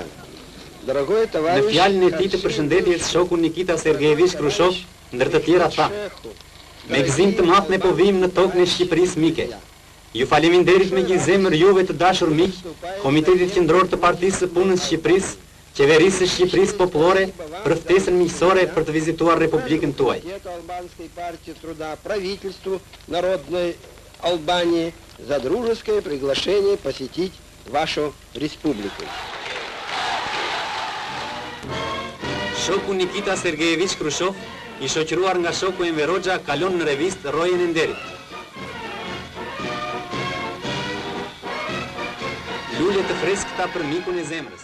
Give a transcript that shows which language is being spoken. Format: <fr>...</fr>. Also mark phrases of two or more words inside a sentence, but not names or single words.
<sq>Në fjalën e tij të përshëndetjes shoku Nikita Sergejevich Krushov, ndër të tjera tha: me gëzim të madh ne po vijmë në tokën e Shqipërisë mike. Ju faleminderit me gjithë zemër juve të dashur miq, Komitetit Qendror të Partisë së Punës së Shqipërisë, Qeverisë së Shqipërisë Popullore për ftesën miqësore për të vizituar Republikën tuaj.</sq> <ru>Албанской партии труда, правительству Народной Албании за дружеское приглашение посетить вашу республику.</ru> <sq>Shoku Nikita Sergejevich Krushov, i shoqëruar nga shoku Enver Hoxha, kalon në revistë Rojen e Nderit. Lule të freskëta për mikun e zemrës.</sq>